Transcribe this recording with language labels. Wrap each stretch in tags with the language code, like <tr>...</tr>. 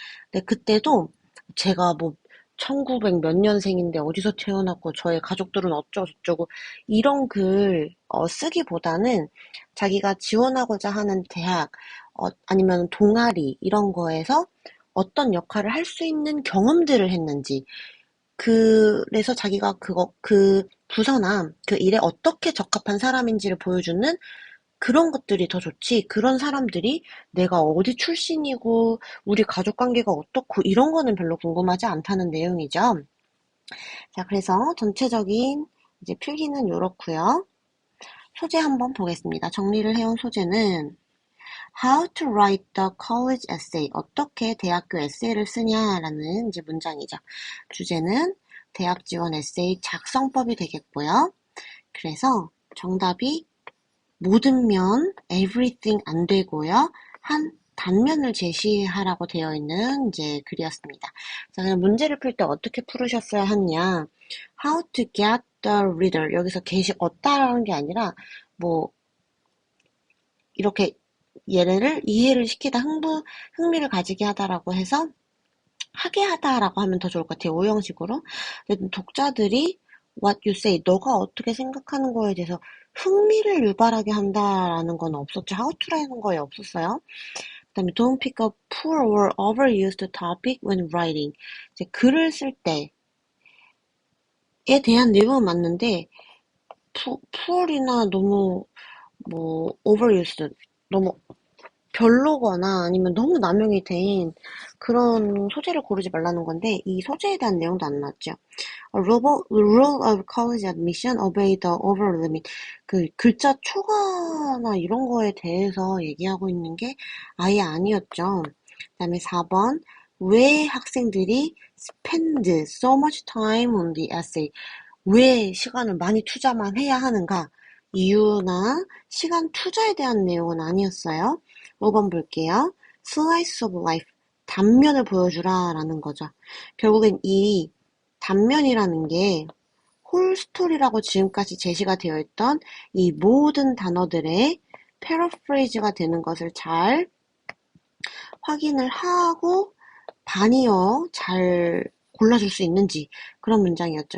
<ko>근데 그때도 제가 뭐 1900 몇 년생인데 어디서 태어났고 저의 가족들은 어쩌고저쩌고 이런 글 쓰기보다는 자기가 지원하고자 하는 대학 아니면 동아리 이런 거에서 어떤 역할을 할 수 있는 경험들을 했는지, 그래서 자기가 그 부서나 그 일에 어떻게 적합한 사람인지를 보여주는 그런 것들이 더 좋지. 그런 사람들이 내가 어디 출신이고 우리 가족 관계가 어떻고 이런 거는 별로 궁금하지 않다는 내용이죠. 자, 그래서 전체적인 이제 필기는 요렇고요. 소재 한번 보겠습니다. 정리를 해온 소재는</ko> <en>How to write the college essay.</en> <ko>어떻게 대학교 에세이를 쓰냐라는 이제 문장이죠. 주제는 대학 지원 에세이 작성법이 되겠고요. 그래서 정답이 모든 면, everything 안 되고요. 한 단면을 제시하라고 되어 있는 이제 글이었습니다. 자, 그럼 문제를 풀 때 어떻게 풀으셨어야 하냐?</ko> <en>How to get the reader.</en> <ko>여기서 get이 얻다라는 게 아니라 뭐 이렇게 얘를 이해를 시키다, 흥미를 가지게 하다라고 해서 하게 하다라고 하면 더 좋을 것 같아요. 오형식으로. 독자들이</ko> <en>what you say,</en> <ko>너가 어떻게 생각하는 거에 대해서 흥미를 유발하게 한다라는 건 없었죠. how to라는 거에 없었어요.</ko> <en>그다음에 don't pick up poor or overused topic when writing.</en> <ko>이제 글을 쓸 때에 대한 내용은 맞는데 poor이나 너무 뭐 overused, 너무 별로거나 아니면 너무 남용이 된 그런 소재를 고르지 말라는 건데, 이 소재에 대한 내용도 안 나왔죠.</ko> <en>Rule of college admission, obey the over limit.</en> <ko>그 글자 초과나 이런 거에 대해서 얘기하고 있는 게 아예 아니었죠. 그다음에 4번, 왜 학생들이</ko> <en>spend so much time on the essay?</en> <ko>왜 시간을 많이 투자만 해야 하는가? 이유나 시간 투자에 대한 내용은 아니었어요. 5번 볼게요.</ko> <en>Slice of life,</en> <ko>단면을 보여주라 라는 거죠. 결국엔 이 단면이라는 게 홀스토리라고 지금까지 제시가 되어 있던 이 모든 단어들의 패러프레이즈가 되는 것을 잘 확인을 하고 반이어 잘 골라줄 수 있는지, 그런 문장이었죠.</ko>